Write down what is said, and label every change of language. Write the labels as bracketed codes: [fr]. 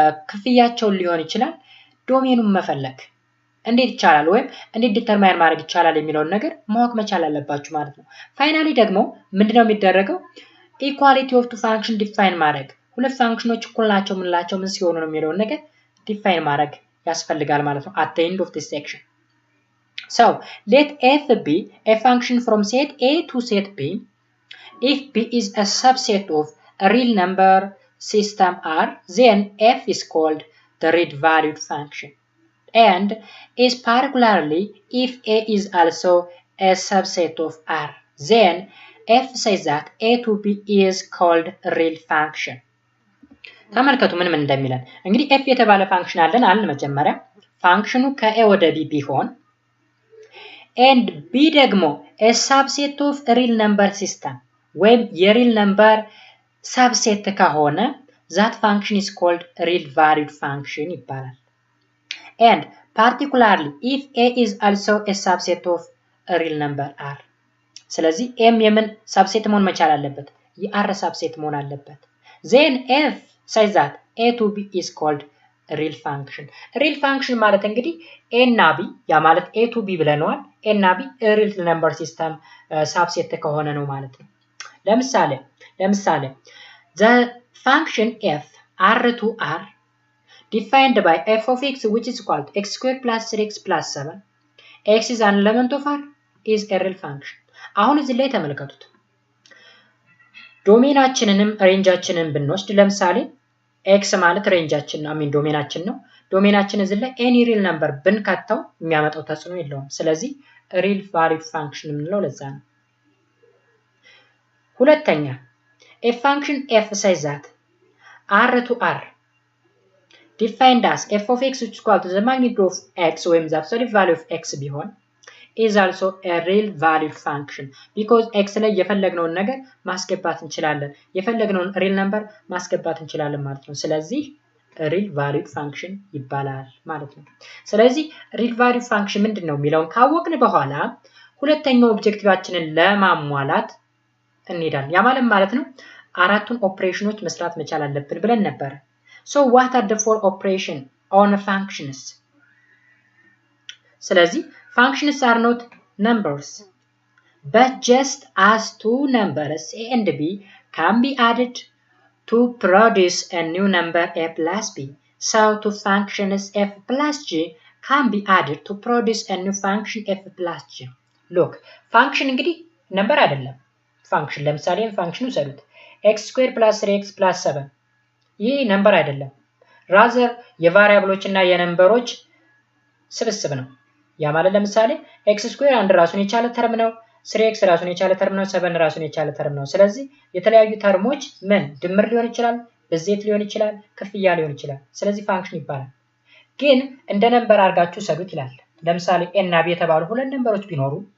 [am] ክፍያቸውን ሊሆን ይችላል ዶሜኑን መፈለግ እንዴት ይቻላል ወይም እንዴት ዲተርማይን ማድረግ ይቻላል የሚለውን ነገር ማወቅ መቻል አለባችሁ ማለት ነው። ፋይናሊ ደግሞ ምንድነው የሚደረገው ኢኳሊቲ ኦፍ ቱ ፋንክሽን ዲፋይን ማድረግ፣ ሁለት ፋንክሽኖች እኩል ናቸው ምንላቸው ምን ሲሆኑ ነው የሚለውን ነገር ዲፋይን ማድረግ ያስፈልጋል ማለት ነው [en] at the end of this section. So, let f be a function from set A to set B if B is a subset of a real number system R, then f is called the real valued function. And is particularly if A is also a subset of R, then f says that A to B is called real function. [am] ተመልከቱ ምን እንደሚለን እንግዲህ f የተባለ ፋንክሽን አለን መጀመሪያ ፋንክሽኑ ከA ወደ B ቢሆን and B ደግሞ [en] a subset of real number system [am] ወይም የሪል ነምበር ሰብሴት ከሆነ [en] that function is called real valued function [am] ይባላል። [en] And particularly if A is also a subset of a real number R. [am] ስለዚህ M የምን ሰብሴት መሆን መቻል አለበት? የR ሰብሴት መሆን አለበት። [en] Then F says that A to B is called a real function. real function [am] ማለት እንግዲህ A እና B ያ ማለት A to B ብለነዋል። A እና B real number system ሰብሴት ከሆነ ነው ማለት ነው። ለምሳሌ [en] the function F R to R defined by f of x which is equal to x squared plus 3x plus 7 x is an element of R is a real function. [am] አሁን እዚህ ላይ ተመልከቱት ዶሜናችንንም ሬንጃችንን ብንወስድ ለምሳሌ x ማለት ሬንጃችን ነው ዶሜናችን ነው። ዶሜናችን እዚህ ላይ any real number ብንከተው የሚያመጣው ተጽዕኖ የለውም። ስለዚህ real valued function የምንለው ለዛ ነው። [en] ሁለተኛ a function f says that R to R defined as f of x which is equal to the magnitude of x [am] ወይም [en] the absolute value of x [am] ቢሆን [en] is also a real valued function because [am] x ላይ የፈለግነውን ነገር ማስገባት እንችላለን፣ የፈለግነውን real number ማስገባት እንችላለን ማለት ነው። ስለዚህ real valued function ይባላል ማለት ነው። ስለዚህ real valued function ምንድነው የሚለውን ካወቅን በኋላ ሁለተኛው ኦብጀክቲቫችንን ለማሟላት እንሄዳለን። ያ ማለት ነው አራቱን ኦፕሬሽኖች መስራት መቻል አለብን ብለን ነበር። [en] So what are the four operations on functions? [am] ስለዚህ [en] functions are not numbers, but just as two numbers A and B can be added to produce a new number A plus B, so two functions F plus G can be added to produce a new function F plus G. [am] Look, function እንግዲህ ነምበር አይደለም። function ለምሳሌ function ውሰዱት x² + 3x + 7 ይህ ነምበር አይደለም rather የቫሪያብሎች እና የነምበሮች ስብስብ ነው ያ ማለት ለምሳሌ x² አንድ ራሱን የቻለ ተርም ነው 3x ራሱን የቻለ ተርም ነው 7 ራሱን የቻለ ተርም ነው ስለዚህ የተለያዩ ተርሞች ምን ድምር ሊሆን ይችላል ብዜት ሊሆን ይችላል ክፍያ ሊሆን ይችላል ስለዚህ ፋንክሽን ይባላል ግን እንደ ነምበር አድርጋችሁ ሰዱት ይላል ለምሳሌ a እና b የተባሉ ሁለት ነምበሮች ቢኖሩ